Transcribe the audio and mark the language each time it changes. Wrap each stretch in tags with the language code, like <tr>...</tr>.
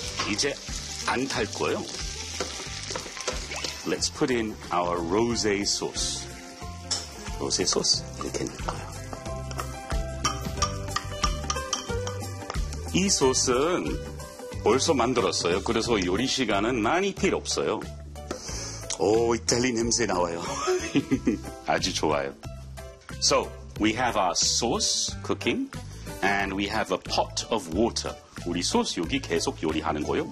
<ko>이제 안 탈 거예요.</ko> <en>Let's put in our rosé sauce.</en> <ko>로제 소스 이렇게 넣을까요? 이 소스는 벌써 만들었어요. 그래서 요리 시간은 많이 필요 없어요. 오, 이탈리 냄새 나와요. 아주 좋아요.</ko> <en>So, we have our sauce cooking and we have a pot of water.</en> <ko>우리 소스 여기 계속 요리하는 거예요.</ko>